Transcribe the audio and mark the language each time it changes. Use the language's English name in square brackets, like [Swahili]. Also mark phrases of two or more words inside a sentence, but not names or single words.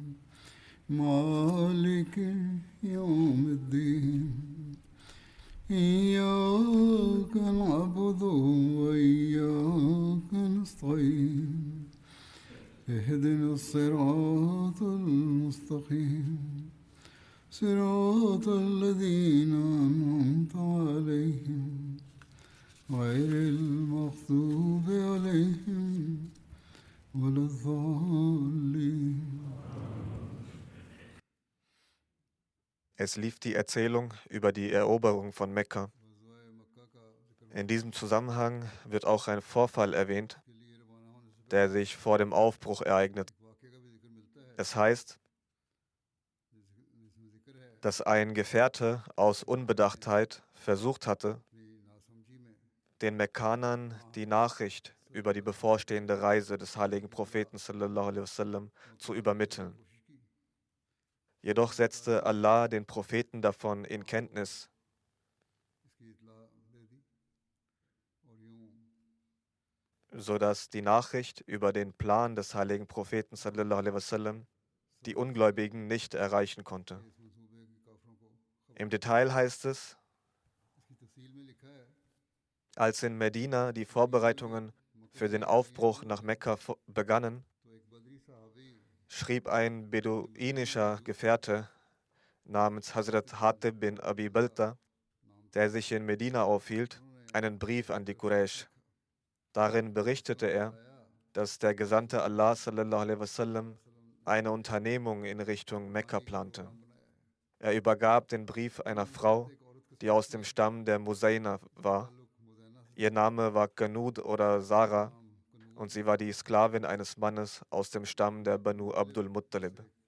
[Arabic] مالك يوم الدين إياك نعبد وإياك نستعين اهدنا الصراط المستقيم صراط الذين أنعمت عليهم غير المغضوب عليهم ولا الضالين. [German] Es lief die Erzählung über die Eroberung von Mekka. In diesem Zusammenhang wird auch ein Vorfall erwähnt, der sich vor dem Aufbruch ereignet. Es heißt, dass ein Gefährte aus Unbedachtheit versucht hatte, den Mekkanern die Nachricht über die bevorstehende Reise des heiligen Propheten [Arabic] صلى الله عليه وسلم [German] zu übermitteln. Jedoch setzte Allah den Propheten davon in Kenntnis, sodass die Nachricht über den Plan des heiligen Propheten [Arabic] صلى الله عليه وسلم [German] die Ungläubigen nicht erreichen konnte. Im Detail heißt es, als in Medina die Vorbereitungen für den Aufbruch nach Mekka begannen, schrieb ein beduinischer Gefährte namens Hazrat Hatib bin Abi Balta, der sich in Medina aufhielt, einen Brief an die Quraysh. Darin berichtete er, dass der Gesandte Allah [Arabic] صلى الله عليه وسلم [German] eine Unternehmung in Richtung Mekka plante. Er übergab den Brief einer Frau, die aus dem Stamm der Muzaina war. Ihr Name war Qanud oder Sarah und sie war die Sklavin eines Mannes aus dem Stamm der Banu Abdul Muttalib.